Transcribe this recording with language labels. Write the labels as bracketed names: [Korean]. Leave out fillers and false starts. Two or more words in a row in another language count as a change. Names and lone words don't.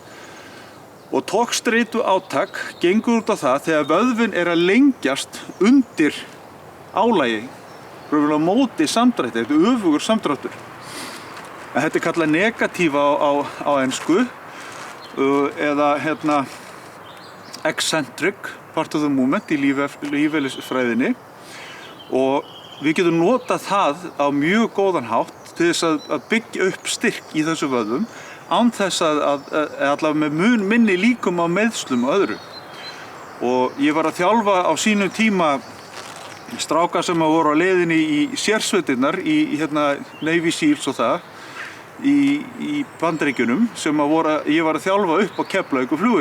[Icelandic] Og togstreitu átak gengur út á það þegar vöðvinn er að lengjast undir álagi, raunverulega á móti samdrætti, þetta er öfugur samdráttur. En þetta er kallað negatíva á ensku eða [English] eccentric part of the movement [Icelandic] í lífeðlisfræðinni og við getum notað það á mjög góðan hátt til þess að byggja upp styrk í þessu vöðvum án þess að allavega með mun minni líkum á meiðslum og öðru. Og ég var að þjálfa á sínum tíma stráka sem voru á leiðinni í sérsveitirnar í Navy Seals og það í Bandaríkjunum sem ég var að þjálfa upp á Keflavíkurflugvelli.